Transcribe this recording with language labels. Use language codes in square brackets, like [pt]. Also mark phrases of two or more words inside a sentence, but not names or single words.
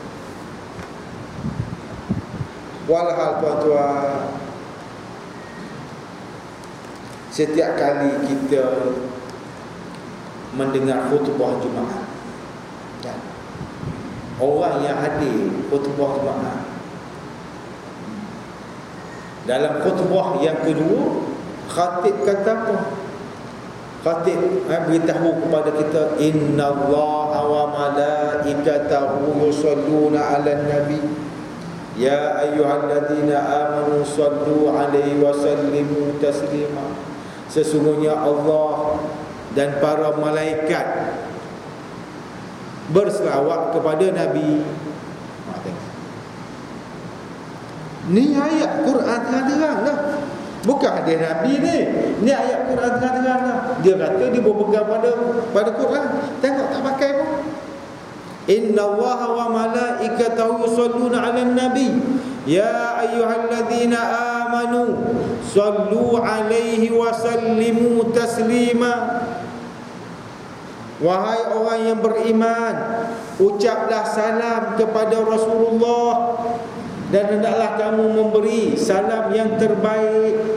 [ms] Walhal tuan-tuan, setiap kali kita mendengar khutbah Jumaat, orang yang hadir khutbah Jumaat, dalam khutbah yang kedua, khatib kata apa? Khatib beritahu kepada kita, [ar] إن الله وملائكته يصلون على النبي يا أيها الذين آمنوا صلوا عليه وسلموا تسليما. [ms] Sesungguhnya Allah dan para malaikat berselawat kepada Nabi. Ni ayat Quran terang-terang dah. Bukan hadis Nabi ni. Ni ayat Quran terang-terang lah. Dia kata dia berpegang pada Quran. Tengok tak pakai pun. [ar] إن الله وملائكته يصلون على النبي يا أيها الذين آمنوا صلوا عليه وسلموا تسليما. [ms] Wahai orang yang beriman, ucaplah salam kepada Rasulullah dan hendaklah kamu memberi salam yang terbaik.